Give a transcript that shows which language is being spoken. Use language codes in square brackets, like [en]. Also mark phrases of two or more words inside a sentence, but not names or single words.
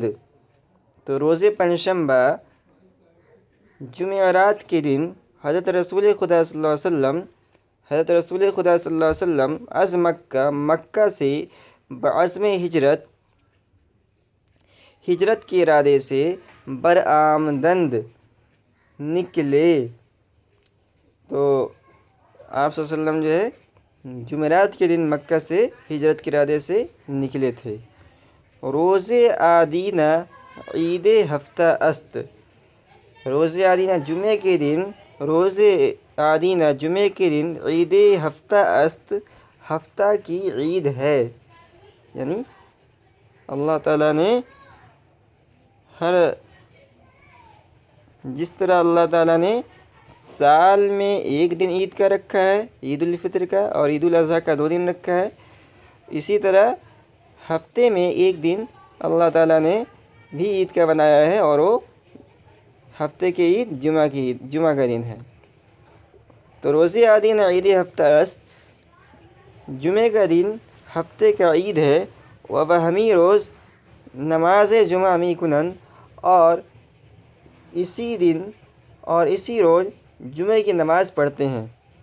[ur] تو [fa] روز پنجشنبہ [ur] جمعرات کے دن حضرت رسول خدا صلی اللہ علیہ وسلم از مکہ سے بعزم ہجرت کے ارادے سے برآمدند نکلے۔ تو آپ صلی اللہ علیہ وسلم جو ہے جمعرات کے دن مکہ سے ہجرت کے ارادے سے نکلے تھے۔ [fa] روز آدینہ عید ہفتہ است۔ روز آدینہ [ur] جمعے کے دن [fa] عید ہفتہ است، [ur] ہفتہ کی عید ہے۔ یعنی اللہ تعالیٰ نے جس طرح اللہ تعالیٰ نے سال میں ایک دن عید کا رکھا ہے، عید الفطر کا، اور عید الاضحیٰ کا 2 دن رکھا ہے، اسی طرح ہفتے میں ایک دن اللہ تعالیٰ نے بھی عید کا بنایا ہے، اور وہ ہفتے کی عید جمعہ کا دن ہے۔ [fa] تو روز آدینہ عید ہفتہ است، [ur] جمعے کا دن ہفتے کا عید ہے۔ [fa] و بہمی روز نماز جمعہ می کنن، [ur] اور اسی روز جمعے کی نماز پڑھتے ہیں۔